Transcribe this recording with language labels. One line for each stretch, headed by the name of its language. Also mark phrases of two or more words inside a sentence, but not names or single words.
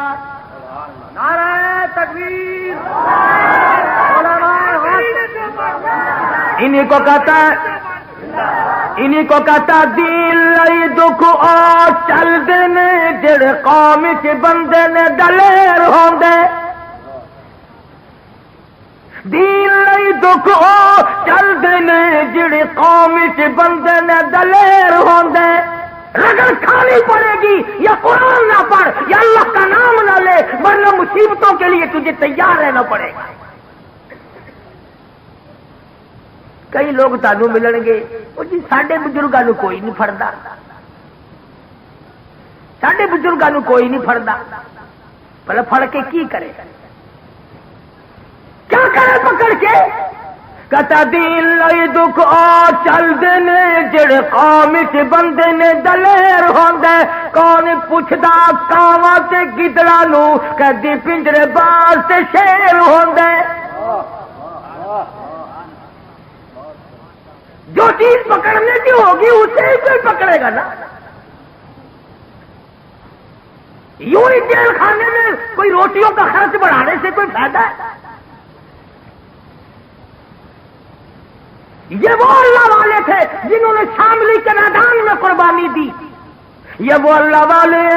Urdu: نعرہ تکبیر، انہی کو کہتا
Punjabi: دین لئی دکھ او چل دینے، جڑے قوم کے بندے نے دلیر ہوندے۔ دین لئی دکھ او چل دینے، جڑے قوم کے بندے نے دلیر ہوندے۔
Urdu: رگڑ کھانی پڑے گی، یا قرآن نہ پڑھ یا اللہ کا نام نہ لے، ورنہ مصیبتوں کے لیے تجھے تیار رہنا پڑے گا۔
Punjabi: کئی لوگ تانوں ملن گے وہ جی ساڈے بزرگاں نوں کوئی نہیں پھڑدا، ساڈے بزرگاں نوں کوئی نہیں پھڑدا۔ بھلا پھڑ کے کی کرے،
Urdu: کیا کرے پکڑ کے؟
Punjabi: کہتا دین لئی دکھ آ چل دینے، جڑے قوم چ بندے نے دلیر ہوندے۔ کون پوچھدا کاواں تے گدڑاں نوں، کدی پنجرے باز تے شیر ہوندے۔
Urdu: جو چیز پکڑنے کی ہوگی اسے ہی کوئی پکڑے گا نا۔ یوں ہی جیل خانے میں کوئی روٹیوں کا خرچ بڑھانے سے کوئی فائدہ ہے؟ یہ وہ اللہ والے تھے جنہوں نے شاملی کے میدان میں قربانی دی، یہ وہ اللہ والے ہیں۔